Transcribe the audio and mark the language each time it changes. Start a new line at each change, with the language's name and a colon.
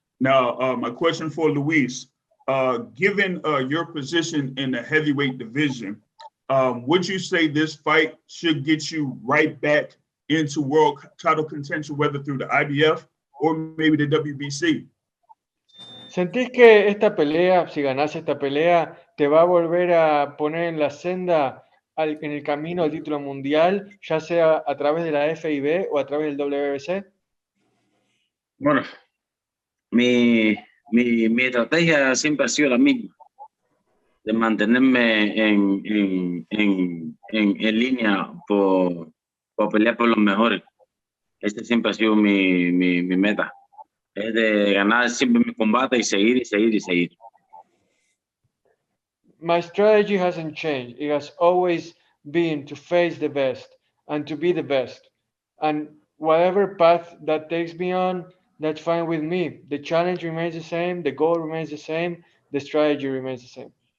English: Now, my question for Luis, given your position in the heavyweight division, would you say this fight should get you right back into world title contention, whether through the IBF or maybe the WBC?
Spanish: ¿Sentís que esta pelea, si ganás esta pelea, te va a volver a poner en la senda, en el camino al título mundial, ya sea a través de la FIB o a través del WBC? Bueno, mi estrategia siempre ha sido la misma, de mantenerme en línea por pelear por los mejores. Ese siempre ha sido mi meta. Es de ganar siempre mi combate y seguir.
English: My strategy hasn't changed. It has always been to face the best and to be the best. And whatever path that takes me on, that's fine with me. The challenge remains the same. The goal remains the same. The strategy remains the same.